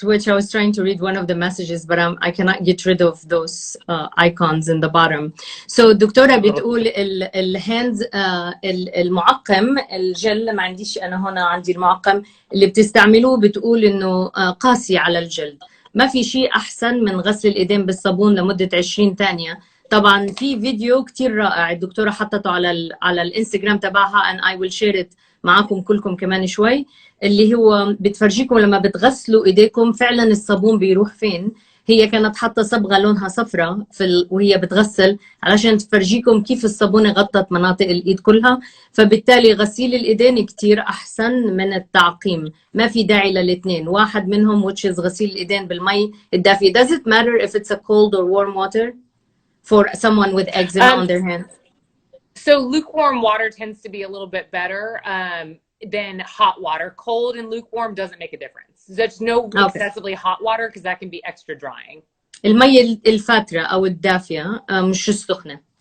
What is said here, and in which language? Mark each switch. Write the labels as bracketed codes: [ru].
[en] I was trying to read one of the messages, but I cannot get rid of those icons in the bottom. So, [ar] دكتورة بتقول الهاندز المعقم الجل، ما عنديش أنا هنا، عندي المعقم اللي بتستعملوه، بتقول إنه قاسي على الجلد. ما في شيء أحسن من غسل الإيدين بالصابون لمدة 20 ثانية. طبعا في فيديو كتير رائع الدكتورة حطته على الانستغرام تبعها [en] and I will share it [ar] معاكم كلكم كمان شوي، اللي هو بتفرجيكم لما بتغسلوا ايديكم فعلا الصابون بيروح فين. هي كانت حاطة صبغة لونها صفراء وهي بتغسل علشان تفرجيكم كيف الصابونة غطت مناطق الايد كلها، فبالتالي غسيل الايدين كتير احسن من التعقيم. ما في داعي للاثنين، واحد منهم [en] which is [ar] غسيل الايدين بالمي الدافية. [en] Does it matter if it's a cold or warm water for someone with eczema on their hands? So lukewarm water tends to be a little bit better than hot water. Cold and lukewarm doesn't make a difference. There's no excessively hot water because that can be extra drying. [ar] المية الفاترة أو الدافية مش السخنة.